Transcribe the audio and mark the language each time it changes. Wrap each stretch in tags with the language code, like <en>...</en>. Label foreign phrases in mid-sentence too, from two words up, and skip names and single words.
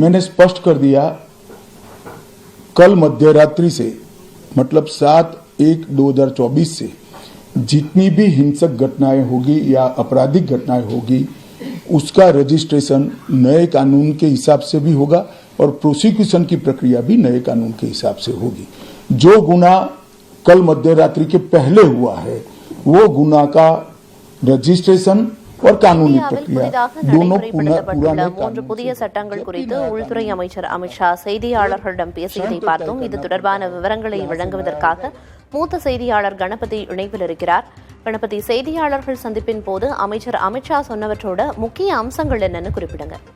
<hi>मैंने स्पष्ट कर दिया, कल मध्यरात्रि से मतलब 7/1/2024 से जितनी भी हिंसक घटनाएं होगी या आपराधिक घटनाएं होगी उसका रजिस्ट्रेशन नए कानून के हिसाब से भी होगा और प्रोसिक्यूशन की प्रक्रिया भी नए कानून के हिसाब से होगी। जो गुना कल मध्यरात्रि के पहले हुआ है वो गुना का रजिस्ट्रेशन और कानूनी प्रक्रिया दोनों</hi> <ta>நடைமுறைப்படுத்தப்பட்டுள்ள 3 புதிய சட்டங்கள் குறித்து உள்துறை அமைச்சர் அமித்ஷா செய்தியாளர்களிடம் பேசியதை பார்த்தோம். இது தொடர்பான விவரங்களை வழங்குவதற்காக மூத்த செய்தியாளர் கணபதி இணைப்பில் இருக்கிறார். கணபதி, செய்தியாளர்கள் சந்திப்பின் போது அமைச்சர் அமித்ஷா சொன்னவற்றோட முக்கிய அம்சங்கள் என்னன்னு குறிப்பிடுங்க.</ta>